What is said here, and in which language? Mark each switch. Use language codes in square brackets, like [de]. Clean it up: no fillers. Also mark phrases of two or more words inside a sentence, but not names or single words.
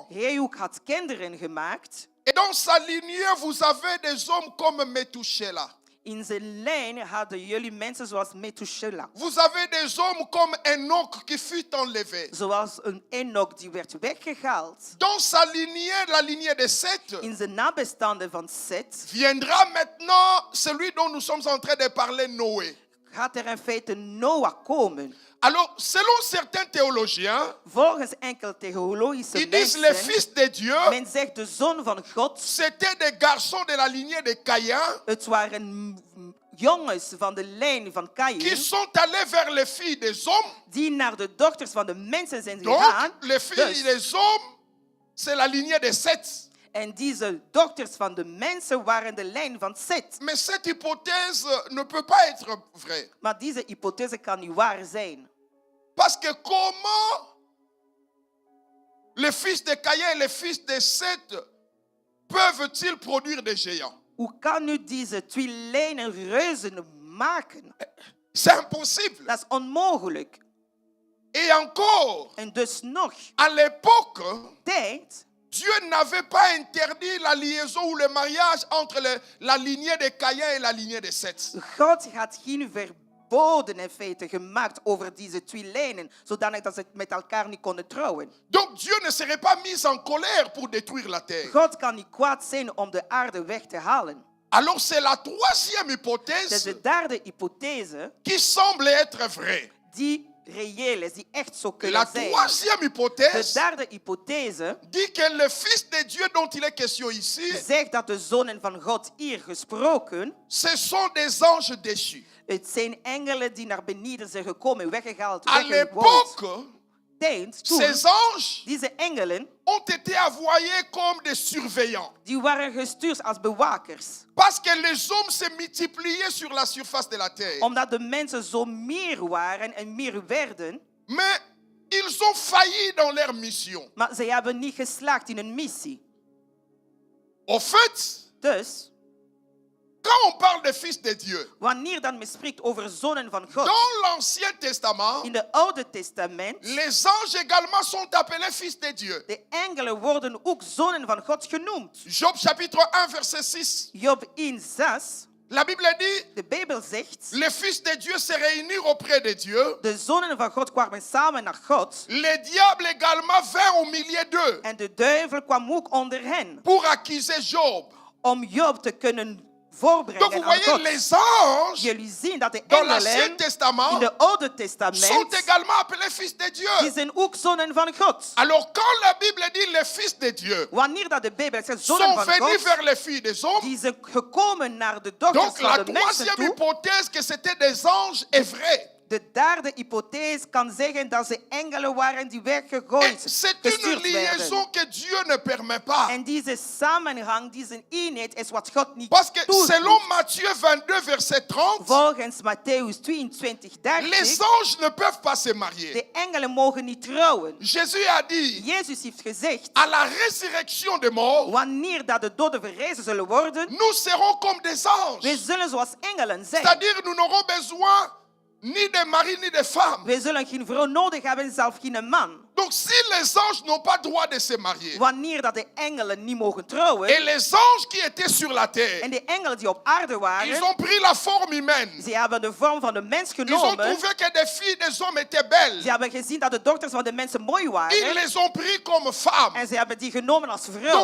[nl] Hij ook had kinderen gemaakt. [fr] Et dans sa lignée, vous avez des hommes comme Methuselah. [nl] In zijn lijn hadden jullie mensen zoals Methuselah. [fr] Vous avez des hommes comme Enoch qui fut enlevé. [nl] Zoals een Enoch die werd weggehaald. [fr] Dans sa lignée, la lignée de Seth, [nl] In zijn nabestaanden van Seth [fr] viendra maintenant celui dont nous sommes en train de parler, Noé. [nl] gaat er in feite Noah komen. [fr] Alors, selon certains théologiens, [nl] Volgens enkele theologische [fr] ils disent les [nl] mensen, [fr] fils de Dieu, [nl] men zegt de zoon van God, [fr] c'était des garçons de la lignée de Caïn [nl] het waren jongens van de lijn van [fr] qui [nl] Kaïn, [fr] sont allés vers les filles des hommes. [nl] die naar de dochters van de mensen zijn [fr] Donc, [nl] gegaan. [fr] les filles des hommes, c'est la lignée de Seth. [nl] En deze dochters van de mensen waren de lijn van Seth. [fr] Mais cette hypothèse ne peut pas être vraie. [nl] Maar deze hypothese kan niet waar zijn. [fr] Parce que comment les fils de Caïn et les fils de Seth peuvent-ils produire des géants? [nl] Hoe kan nu deze twee lijnen reuzen maken? [fr] C'est impossible. [nl] Dat is onmogelijk. [fr] Et encore, [nl] En dus nog, [fr] à l'époque, [nl] tijd, [fr] Dieu n'avait pas interdit la liaison ou le mariage entre la lignée de Caïn et la lignée de Seth. [nl] God had geen verboden in feite gemaakt over deze twee lijnen, zodanig dat ze met elkaar niet konden trouwen. [fr] Donc Dieu ne serait pas mis en colère pour détruire la terre. [nl] God kan niet kwaad zijn om de aarde weg te halen. [fr] Alors c'est la troisième [nl] Dat is [fr] hypothèse [nl] de derde hypothese [fr] qui semble être vraie. [nl] die reëel is, die echt zo [fr] La [nl] kunnen zijn. [fr] troisième [nl] De [fr] hypothèse [nl] derde hypothese [fr] dit que le Fils de Dieu dont il est question ici, [nl] zegt dat de zonen van God hier gesproken, [fr] ce sont des anges déchus. [nl] het zijn engelen die naar beneden zijn gekomen, weggehaald, [fr] À [nl] weggewoond. [fr] l'époque, [nl] Tijdens toen, [fr] ces anges [nl] deze engelen, [fr] ont été envoyés comme des surveillants. [nl] die waren gestuurd als bewakers. [fr] Parce que les hommes se multipliaient sur la surface de la terre. [nl] Omdat de mensen zo meer waren en meer werden, [fr] Mais ils ont failli dans leur mission. [nl] maar ze hebben niet geslaagd in hun missie. [fr] Au fait, [nl] Dus, [fr] quand on parle des fils de Dieu, [nl] wanneer dan men spreekt over zonen van God, [fr] dans l'Ancien Testament, [nl] in het Oude Testament, [fr] les anges également sont appelés fils de Dieu. [nl] de engelen worden ook zonen van God genoemd. [fr] Job chapitre 1 verset 6. [nl] Job 1:6, [fr] La Bible dit, [nl] de Bijbel zegt, [fr] les fils de Dieu se réunirent auprès de Dieu. [nl] de zonen van God kwamen samen naar God [fr] Les diables également vinrent au milieu d'eux [nl] en de duivel kwam ook onder hen [fr] pour accuser Job. [nl] om Job te kunnen voorbrengen [fr] Donc vous [nl] aan [fr] voyez, [nl] God. [fr] les anges [nl] Jullie zien dat de [fr] dans l'Ancien [nl] engelen in [fr] Testament [nl] de Oude [fr] sont [nl] Testament, [fr] également appelés fils de [nl] die [fr] Dieu. [nl] zijn ook zonen van God. [fr] Alors quand la Bible dit les fils de Dieu [nl] Wanneer dat de Bijbel zegt zonen [fr] sont [nl] van [fr] venus [nl] God, [fr] vers les filles des hommes, [nl] die zijn gekomen naar de dochters [fr] donc [nl] van [fr] la [nl] de mensen [fr] troisième [nl] toe. [fr] hypothèse que c'était des anges est vraie. [nl] De derde hypothese kan zeggen dat ze engelen waren die [fr] Et [nl] weggegooid, [fr] c'est une [nl] gestuurd [fr] liaison [nl] werden. [fr] que Dieu ne permet pas. [nl] En deze samenhang, deze eenheid is wat God niet [fr] Parce que [nl] toelaat. [fr] selon Matthieu 22, verset 30, [nl] Volgens Matthäus 22, [fr] les [nl] 30, [fr] anges ne peuvent pas se marier. [nl] de engelen mogen niet trouwen. [fr] Jésus a dit, [nl] Jezus heeft gezegd, [fr] à la résurrection des morts, [nl] wanneer dat de doden verrezen zullen worden, [fr] nous serons comme des anges. [nl] wij zullen zoals engelen zijn. [fr] C'est-à-dire, nous n'aurons besoin ni de mari ni de femme. [nl] Wij zullen geen vrouw nodig hebben, zelf geen man. [fr] Donc, si les anges n'ont pas droit de se marier, [nl] Wanneer dat de engelen niet mogen trouwen, [fr] et les anges qui étaient sur la terre, [nl] en de engelen die op aarde [fr] ils [nl] waren, [fr] ont pris la forme humaine. [nl] ze hebben de vorm van de mens [fr] Ils ont [nl] genomen. [fr] trouvé que des filles des hommes étaient belles. [nl] Ze hebben gezien dat de dochters van de mensen mooi [fr] Ils [nl] waren. [fr] les ont pris comme femmes. [nl] En ze hebben die genomen als vrouw.